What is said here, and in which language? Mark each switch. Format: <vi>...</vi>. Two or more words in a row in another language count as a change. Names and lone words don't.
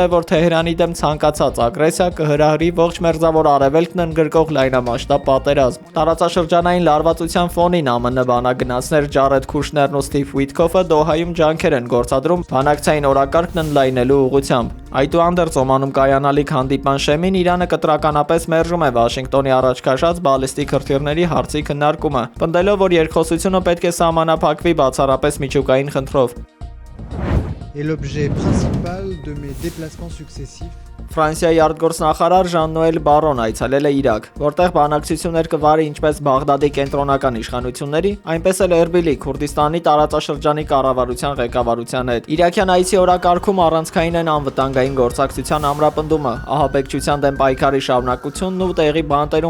<hy>որ Թեհրանի դեմ ցանկացած ագրեսիա կհրահրի ողջ մերձավոր արևելքն ընդգրկող լայնամասշտաբ պատերազմ։ Տարածաշրջանային լարվածության ֆոնին ԱՄՆ բանագնացներ Ջարեդ Քուշներն ու Սթիվ Ուիթքոֆը Դոհայում ջանքեր են գործադրում բանակցային օրակարգն ընդլայնելու ուղղությամբ։ Այդուհանդերձ Օմանում կայանալիք հանդիպման շեմին Իրանը կտրականապես մերժում է Վաշինգտոնի առաջ քաշած բալիստիկ հրթիռների հարցի քննարկումը, պնդելով, որ երկխոսությունը պետք է սահմանափակվի բացառապես միջուկային խնդրով։</hy> <fr>Et l'objet principal de mes déplacements successifs</fr> <hy>Ֆրանսիայի արտգործնախարար Ժան-Նոել Բարոն այցելել է Իրաք, որտեղ բանակցություններ կվարի ինչպես Բաղդադի կենտրոնական իշխանությունների, այնպես էլ Էրբիլի Քուրդիստանի տարածաշրջանի կառավարության ղեկավարության հետ։ Իրաքյան այցի օրակարգում առանցքային են անվտանգային գործակցության ամրապնդումը, ահաբեկչության դեմ պայքարի շարունակությունն ու տեղի բանտերում</hy>